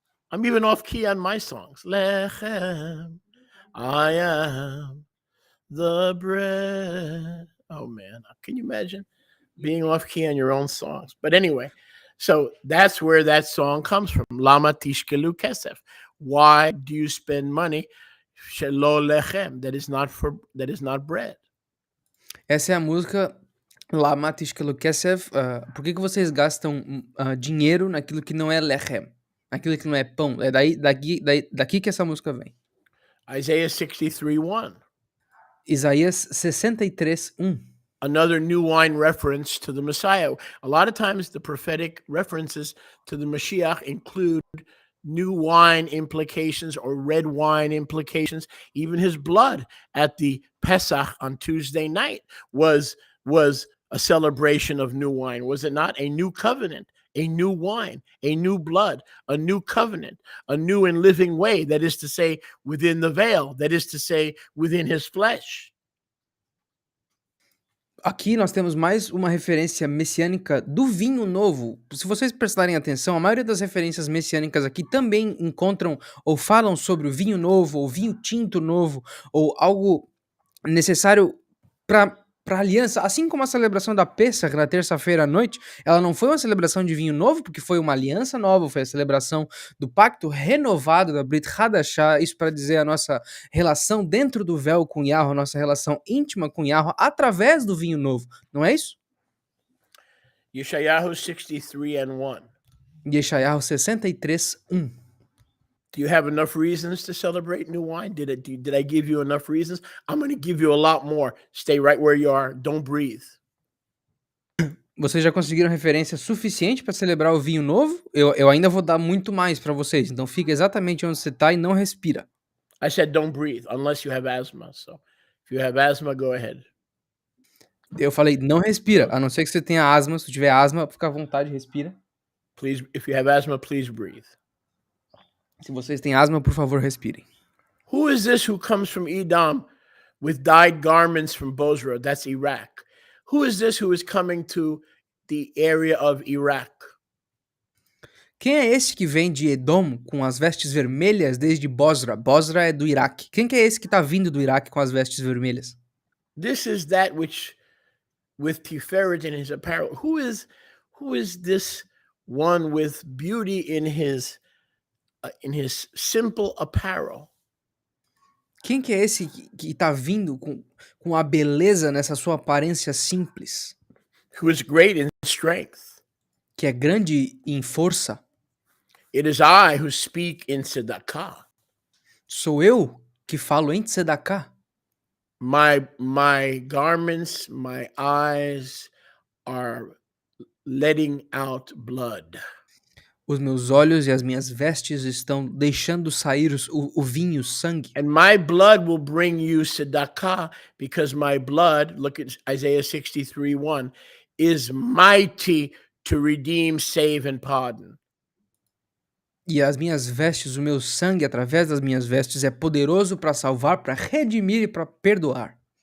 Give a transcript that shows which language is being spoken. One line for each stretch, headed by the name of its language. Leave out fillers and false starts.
English: I'm even off key on my songs. Lechem, I am the bread. Oh man, can you imagine being off key on your own songs? But anyway, so that's where that song comes from.
Hebrew: Lama tishkelu kesef.
English: Why do you spend money?
Hebrew: Shelo lechem,
English: that is not bread.
Portuguese: Essa é a música Lama Tishkelu Kesef. Por que vocês gastam dinheiro naquilo que não é lechem? Naquilo que não é pão? É daqui que essa música vem.
English: Isaiah 63:1.
Portuguese: Isaías 63:1.
English: Another new wine reference to the Messiah. A lot of times the prophetic references to the Mashiach include new wine implications or red wine implications. Even his blood at the Pesach on Tuesday night was a celebration of new wine. Was it not? A new covenant, a new wine, a new blood, a new covenant, a new and living way. That is to say, within the veil. That is to say, within his flesh.
Portuguese: Aqui nós temos mais uma referência messiânica do vinho novo. Se vocês prestarem atenção, a maioria das referências messiânicas aqui também encontram ou falam sobre o vinho novo, ou vinho tinto novo, ou algo necessário para aliança. Assim como a celebração da Pesach na terça-feira à noite, ela não foi uma celebração de vinho novo, porque foi uma aliança nova, foi a celebração do pacto renovado da Brit Hadashah, isso para dizer a nossa relação dentro do véu com Yahweh, a nossa relação íntima com Yahweh, através do vinho novo, não é isso? Yeshayahu 63:1. Yeshayahu 63:1.
English: Do you have enough reasons to celebrate new wine? Did I give you enough reasons? I'm going to give you a lot more. Stay right where you are. Don't breathe.
Portuguese: Vocês já conseguiram referência suficiente para celebrar o vinho novo? Eu ainda vou dar muito mais para vocês. Então fica exatamente onde você está e não respira.
English: I said don't breathe unless you have asthma. So if you have asthma, go ahead.
Portuguese: Eu falei não respira, a não ser que você tenha asma. Se tiver asma, fica à vontade, respira.
English: Please, if you have asthma, please breathe.
Portuguese: Se vocês têm asma, por favor, respirem.
English: Who is this who comes from Edom with dyed garments from Bozrah? That's Iraq. Who is this who is coming to the area of Iraq?
Portuguese: Quem é esse que vem de Edom com as vestes vermelhas desde Bozrah? Bozrah é do Iraque. Quem que é esse que está vindo do Iraque com as vestes vermelhas?
English: This is that which, with Tiferet in his apparel. Who is this one with beauty in his simple apparel?
Portuguese: Quem que é esse que está vindo com a beleza nessa sua aparência simples?
English: Who is great in strength?
Portuguese: Que é grande em força?
English: It is I who speak in tzedakah.
Portuguese: Sou eu que falo em tzedakah.
English: My garments, my eyes are letting out blood.
Portuguese: Os meus olhos e as minhas vestes estão deixando sair o vinho, o sangue.
English: And my blood will bring you tzedakah, because my blood, look at Isaiah 63:1, is mighty to redeem, save, and pardon.
Portuguese: E as minhas vestes, o meu sangue através das minhas vestes é poderoso para salvar, para redimir e para perdoar.